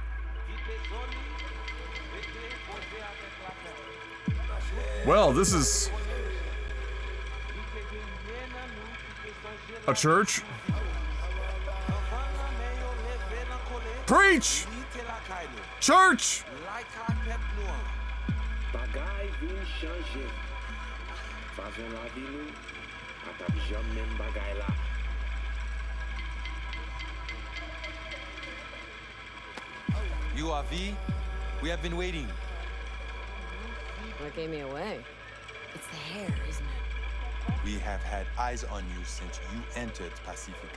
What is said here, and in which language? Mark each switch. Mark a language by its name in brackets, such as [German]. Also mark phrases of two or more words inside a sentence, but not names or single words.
[English] Well, this is a church. Preach! Church! [Haitian Creole] Bagay vin chanje. Fason la vi nou, atap jam men bagay la. [English] You are V? We have been waiting. What gave me away? It's the hair, isn't it? We have had eyes on you since you entered Pacifica.